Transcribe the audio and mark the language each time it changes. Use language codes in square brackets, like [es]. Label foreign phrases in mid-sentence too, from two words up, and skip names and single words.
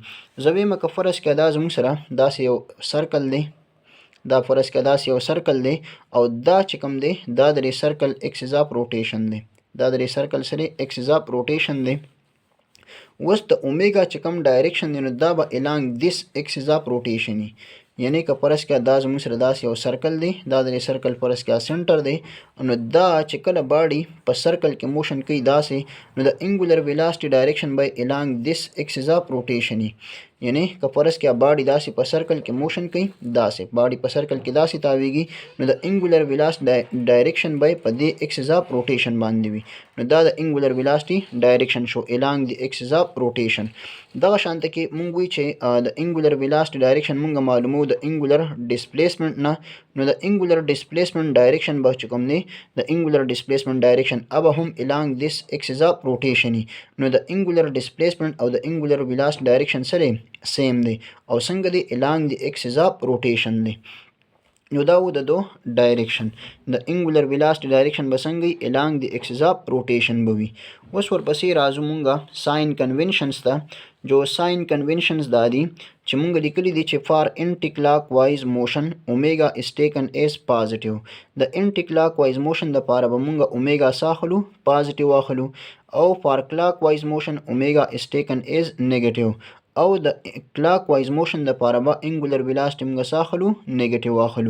[ps] زه وایم که فرض کړه دا زموږ سره داسې یو سرکل دی، دا فرض کړه داسې یو سرکل دی او دا چې کوم دی دا د سرکل [en] axis of rotation [ps] دی. دا د سرکل سره [en] axis of rotation [ps] دی. اوس د اومیګا چې کوم ډایرکشن دی نو دا به [en] along this axis of rotation [ps] وي. یعنی که فرض کړه دا زموږ سره داسې یو سرکل دی، دا د سرکل فرض کړه سنټر دی، نو دا چې کله باډي په سرکل کې موشن کوي داسې، نو د [en] angular velocity direction [ps] به [en] along this axis of rotation [ps] وي. یعنی که فرض کړه باډي داسې په سرکل کې موشن کوي، داسې باډي په سرکل کې داسې تاویږي، نو د [en] angular velocity direction [ps] به په دې [en] axis of rotation [ps] باندې وي. نو دا د [en] angular velocity direction [ps] شو [en] along the axis of rotation. [ps] دغه شانته کې مونږ وی چې د [en] angular velocity direction [ps] مونږ معلومو د [en] angular displacement [ps] نه، نو د [en] angular displacement direction [ps] به چې کوم دی د [en] angular displacement direction [ps] اب هم [en] along this axis of rotation [ps] وي. نو د [en] angular displacement [ps] او د [en] angular velocity direction [ps] سره سیم دی او څنګه دی [en] along the axis of rotation [ps] دی. نو دا و د دو ډایرکشن د [en] angular velocity direction [ps] به څنګه [en] along the axis of rotation [ps] به وي. اوس ورپسې راځو مونږه [en] sign conventions [ps] ته. جو [en] sign conventions [ps] دا دي چې مونږ لیکلي دي چې [en] for anti clock wise motion omega is taken as positive. [ps] د [en] anti clock wise motion [ps] د پاره به مونږ اومیګا ساخلو پازیټیو واخلو، او [en] for clock wise motion omega is taken as negative, [ps] او د [en] clock wise motion [ps] د پاره به [en] angular velocity [ps] موږ ساخلو نیگیټیو واخلو.